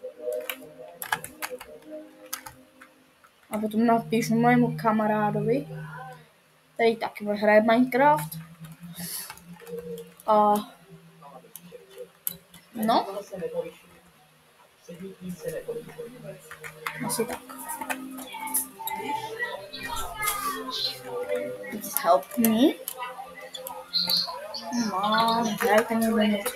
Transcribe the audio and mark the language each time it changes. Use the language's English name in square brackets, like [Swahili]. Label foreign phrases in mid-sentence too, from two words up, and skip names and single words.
[Czech] A potom napíšu mému kamarádovi, který taky hraje Minecraft. A no, asi tak. [English] Please help me. [Czech] Mám, dajte někdo něco.